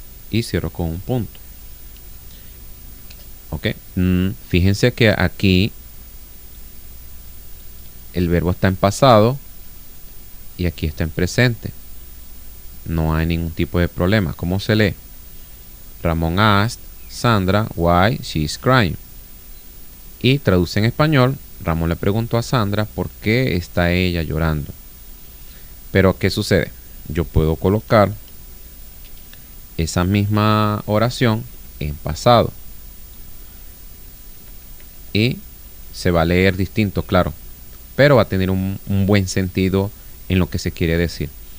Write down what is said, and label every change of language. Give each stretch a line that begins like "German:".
Spanish: Y cierro con un punto. Ok. Fíjense que aquí el verbo está en pasado y aquí está en presente. No hay ningún tipo de problema. ¿Cómo se lee?
English: Ramón asked Sandra why she's crying.
Spanish: Y traduce en español. Ramón le preguntó a Sandra por qué está ella llorando. Pero ¿qué sucede? Yo puedo colocar esa misma oración en pasado. Y se va a leer distinto, claro. Pero va a tener un buen sentido en lo que se quiere decir.